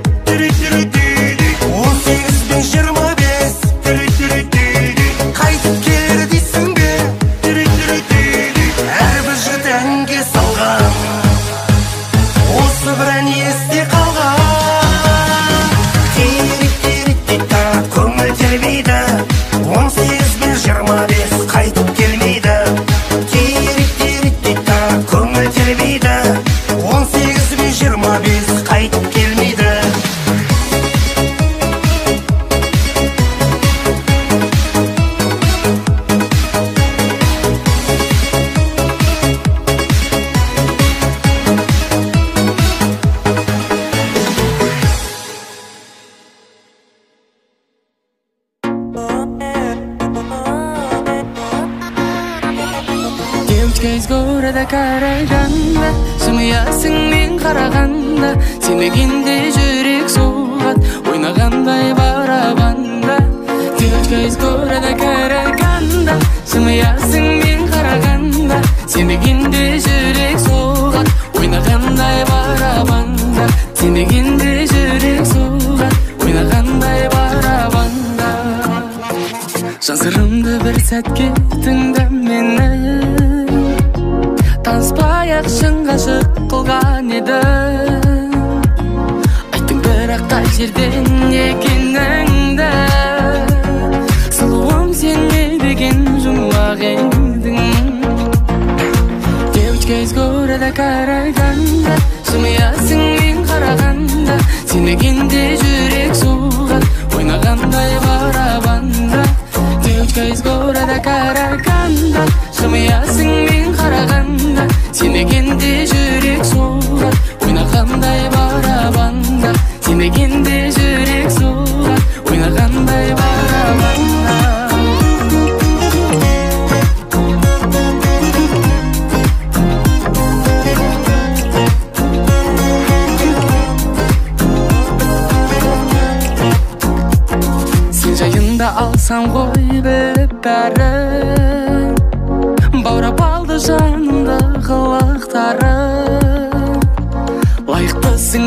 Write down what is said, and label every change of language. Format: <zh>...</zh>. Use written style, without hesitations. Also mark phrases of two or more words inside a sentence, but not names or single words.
<kk>18 бен 25 қайтып келер дейсің бе әрбір жігіт әнге салған осы бір ән есте қалған терек-терек-тек-та көңіл тербейді 18 бен 25 қайтып келмейді терек-терек-тек-та көңіл тербейді 18 бен 25 қайтып келмейді</kk> <ru>Девочка из города</ru> <kk>қарағанда жымиясың мен қарағанда сенбегенде жүрек соғады ойнағандай барабанда</kk> <ru>Девочка из города</ru> <kk>қарағанда жымиясың мен қарағанда сенбегенде жүрек соғады ойнағандай барабанда сенбегенде жүрек соғады ойнағандай барабанда жан сырымды бір сәтке тыңда мені таныспай-ақ шын ғашық қылған едің айттың бірақ қай жерден екеніңді сұлуым сен не деген жұмбақ едің</kk> <ru>Девочка из города</ru> <kk>қарағанда жымиясың мен қарағанда сенбегенде жүрек соғады ойнағандай барабанда</kk> <ru>Девочка из города</ru> <kk>қарағанда жымиясың мен қарағанда сенбегенде жүрек соғады ойнағандай барабанда сенбегенде жүрек соғады ойнағандай барабанда сен жайында алсам ғой біліп бәрін баурап алды жанымды қылықтарың лайықтысың</kk>